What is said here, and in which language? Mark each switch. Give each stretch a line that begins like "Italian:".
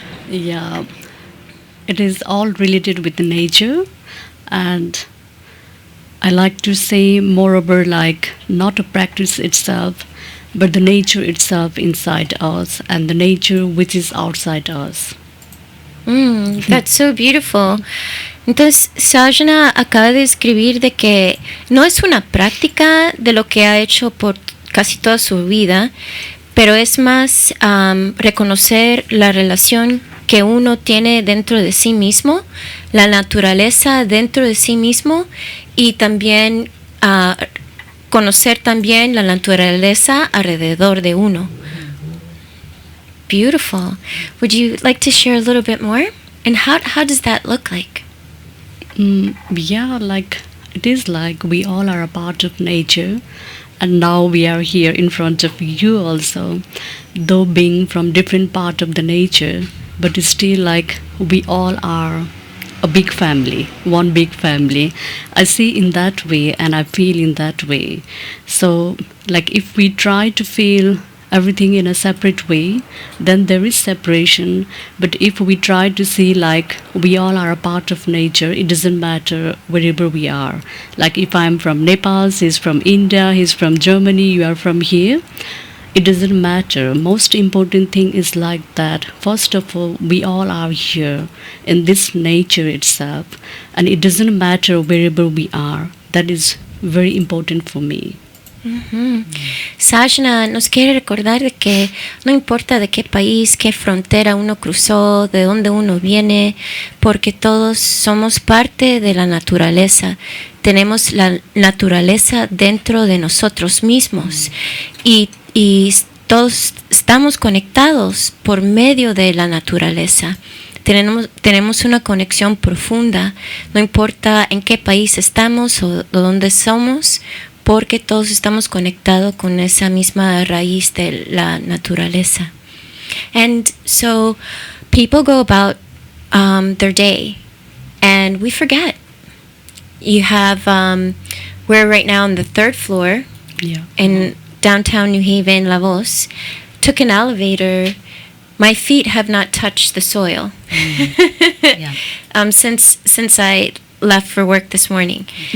English: Yeah, it is all related with the nature, and I like to say moreover, like not a practice itself, but the nature itself inside us and the nature which is outside us. That's so beautiful.
Spanish: Entonces, Sajna acaba de escribir de que no es una práctica de lo que ha hecho por casi toda su vida, pero es más reconocer la relación que uno tiene dentro de sí mismo, la naturaleza dentro de sí mismo, y también conocer también la naturaleza alrededor de uno.
English: Beautiful. Would you like to share a little bit more? And how does that look like? Yeah, like it is like we all are a part of nature, and now we are here in front of you also, though being from different part of the nature, but it's still like we all are a big family, one big family. I see in that way and I feel in that way. So like if we try to feel everything in a separate way, then there is separation. But if we try to see like we all are a part of nature, it doesn't matter wherever we are. Like if I'm from Nepal, he's from India, he's from Germany, you are from here, it doesn't matter. Most important thing is like that. First of all, we all are here in this nature itself, and it doesn't matter wherever we are. That is very important for me.
Spanish: Sajna nos quiere recordar de que no importa de qué país, qué frontera uno cruzó, de dónde uno viene, porque todos somos parte de la naturaleza. Tenemos la naturaleza dentro de nosotros mismos y todos estamos conectados por medio de la naturaleza. Tenemos una conexión profunda, no importa en qué país estamos o dónde somos, porque todos estamos conectados con esa misma raíz de la naturaleza.
English: And so people go about their day and we forget. You have, we're right now on the 3rd floor in downtown New Haven, La Voz. Took an elevator. My feet have not touched the soil since I left for work this morning.